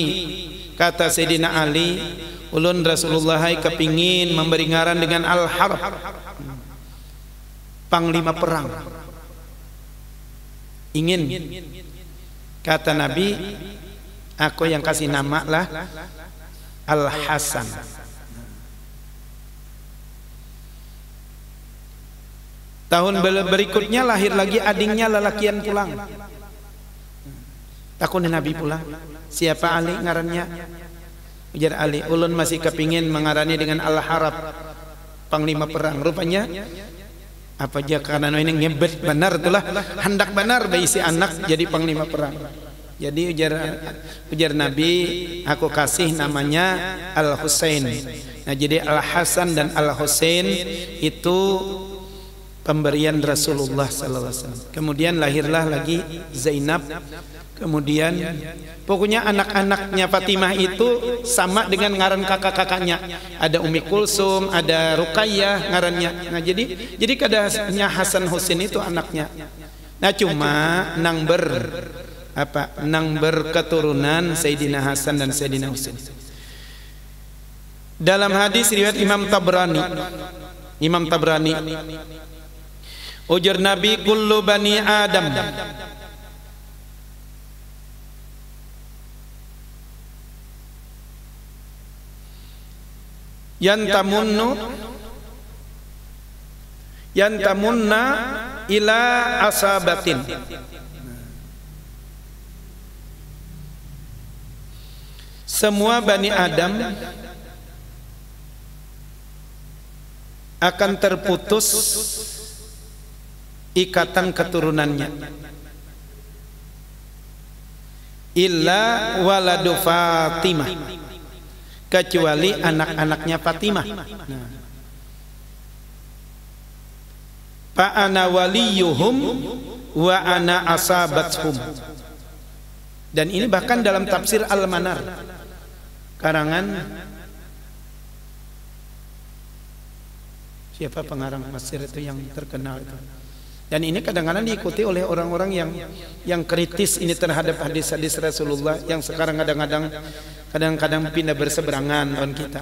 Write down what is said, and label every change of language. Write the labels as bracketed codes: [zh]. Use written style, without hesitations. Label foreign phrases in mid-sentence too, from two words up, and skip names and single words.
[bjn] Kata Sayyidina Ali, ulun Rasulullah kepingin memberi ngaran dengan Al-Harb, panglima perang. Ingin. Kata Nabi, aku yang kasih nama lah Al-Hasan. Tahun berikutnya lahir lagi adingnya lelakian pulang. Takun Nabi pulang, siapa Ali ngarannya? Ujar Ali, ulun masih kepingin mengarani dengan Al-Harb, panglima perang. Rupanya apa aja karena ini ngebet benar itulah, hendak benar berisi anak jadi panglima perang. Jadi ujar Nabi, aku kasih namanya Al-Husain. Nah, jadi Al-Hasan dan Al-Husain itu pemberian Rasulullah [ar] صلى الله عليه وسلم. [bjn] Kemudian lahirlah lagi Zainab. Kemudian pokoknya anak-anaknya Fatimah itu sama dengan ngaran kakak-kakaknya. Ada Ummi Kulsum, ada Ruqayyah ngarannya. Nah, jadi kadanya Hasan Husain itu anaknya. Nah, cuma nang berketurunan Sayyidina Hasan dan Sayyidina Husain. Dalam hadis riwayat Imam Tabrani, ujar Nabi, [ar] كل بني آدم ينتمون إلى عصبة. [bjn] Semua bani Adam akan terputus ikatan keturunannya, [ar] إلا ولد فاطمة, [bjn] kecuali anak-anaknya Fatimah. Nah, [ar] فأنا وليهم وأنا عصبتهم. [bjn] Dan ini bahkan dalam tafsir Al-Manar karangan siapa pengarang tafsir itu yang terkenal itu. Dan ini kadang-kadang diikuti oleh orang-orang yang kritis ini terhadap hadis-hadis Rasulullah, yang sekarang kadang-kadang pindah berseberangan dengan kita.